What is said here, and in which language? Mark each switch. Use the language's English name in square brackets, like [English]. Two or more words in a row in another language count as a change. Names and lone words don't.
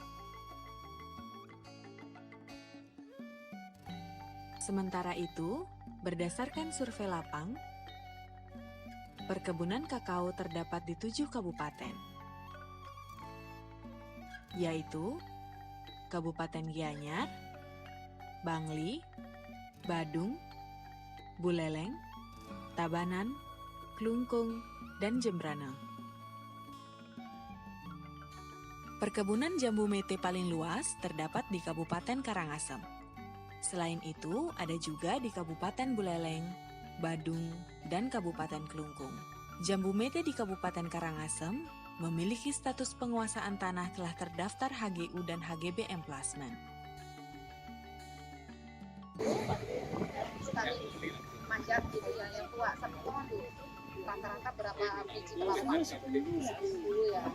[Indonesian] Sementara itu, berdasarkan survei lapang, perkebunan kakao terdapat di 7 kabupaten, yaitu Kabupaten Gianyar, Bangli, Badung, Buleleng, Tabanan, Klungkung, dan Jembrana. Perkebunan jambu mete paling luas terdapat di Kabupaten Karangasem. Selain itu, ada juga di Kabupaten Buleleng, Badung, dan Kabupaten Klungkung. Jambu mete di Kabupaten Karangasem memiliki status penguasaan tanah telah terdaftar HGU dan HGB Emplacement. Manjat gitu yang tua satu pohon tuh rata-rata berapa biji kelapa? 10 ya.